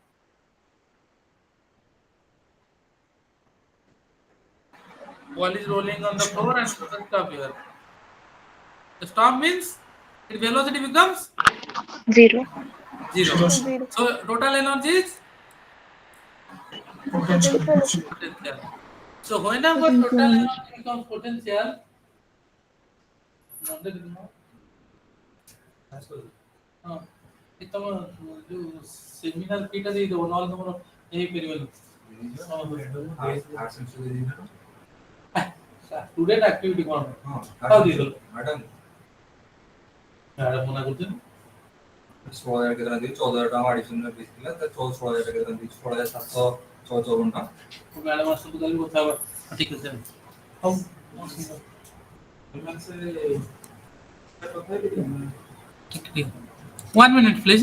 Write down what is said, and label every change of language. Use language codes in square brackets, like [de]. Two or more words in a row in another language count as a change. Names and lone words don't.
[en] Ball is rolling on the floor and stop here. The stop means its velocity becomes 0. 0. Zero. So total energy is Potential. potential. So whenever total energy becomes potential, [or] ହଁ ଏ ତମ ଯୋଉ ସେମିନାର ଫିଟା ଦେଇଦେବ ନହେଲେ ତମର ହେଇପାରିବନି [en] student activity [or] କ'ଣ ଆଉ ଦେଇଦେଲ ମ୍ୟାଡ଼ାମ ମନା କରୁଛନ୍ତି 16,000 କେତେ ଦେଇଛି 14,000 ଟଙ୍କା ଆଡିସନାଲ ଦେଇଥିଲା ତ 16,000 କେତେ ଦେଇଛି 16,754 ଟଙ୍କା ମ୍ୟାଡ଼ାମ ଆସନ୍ତୁ କାଲି କଥା ହେବା ଠିକ ଅଛି ହଉ [en] One minute, please.